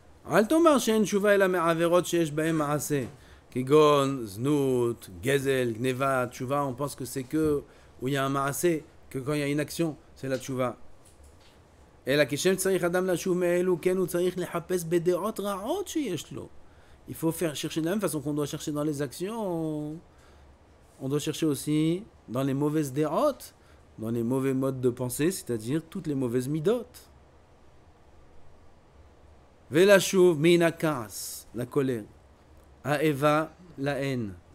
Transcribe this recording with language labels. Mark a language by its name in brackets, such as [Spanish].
[Hebrew] אל תאמר שאין תשובה אלא מעבירות שיש בהן מעשה, כגון זנות, גזל, גניבה. [French] תשובה, on pense que c'est que où il y a un מעשה, que quand il y a une action, c'est la תשובה. [Hebrew] אלא כשם צריך אדם לשוב מאלו, כן הוא צריך לחפש בדעות רעות שיש לו. [French] Il faut chercher de la même façon qu'on doit chercher dans les actions, on doit chercher aussi dans les mauvaises dérotes, dans les mauvais modes de pensée, c'est-à-dire toutes les mauvaises midot. [Hebrew] Velashuv minakas, [French] la colère. Aeva, la haine.